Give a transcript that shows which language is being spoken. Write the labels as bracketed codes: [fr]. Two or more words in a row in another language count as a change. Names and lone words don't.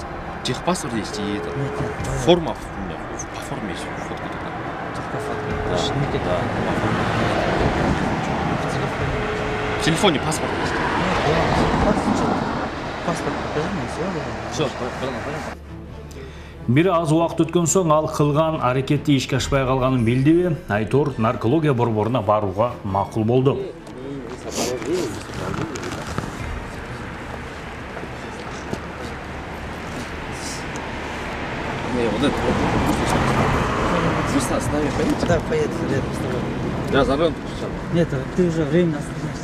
[ru] Техпаспорт есть и это. Нет, давай. Форма у меня, по форме есть фотка такая. Только фото. Да. Больше не кидай. В телефоне. В телефоне паспорт есть. Паспорт покажи мне, все. Все, братан. [ky] Бир аз убакыт өткөн соң ал кылган аракети ишке ашпай калганын билдиби, Айтор наркология борборуна барууга макул болду. [ru] Вот это вот. Вы с нами поедете? Да, поеду рядом с тобой. Я за рулем. Нет, ты уже временно остановишься.